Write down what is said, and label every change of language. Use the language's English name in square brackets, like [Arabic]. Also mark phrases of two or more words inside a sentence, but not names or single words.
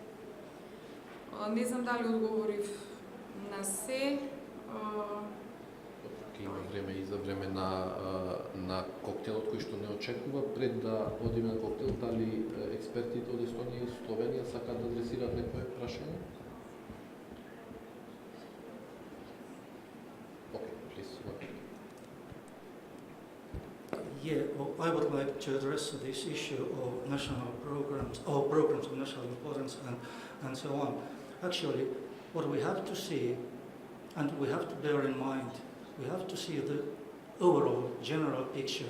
[Macedonian] Не знам дали одговорив на се. Има време и за време на коктелот кој што не очекува. Пред да одиме на коктел, дали експертите од Естонија и Словенија сакаат да адресираат некој прашање? [English] Yeah, well, I would like to address this issue of national programs, or programs of national importance and so on. Actually, what we have to see, and we have to bear in mind, we have to see the overall general picture.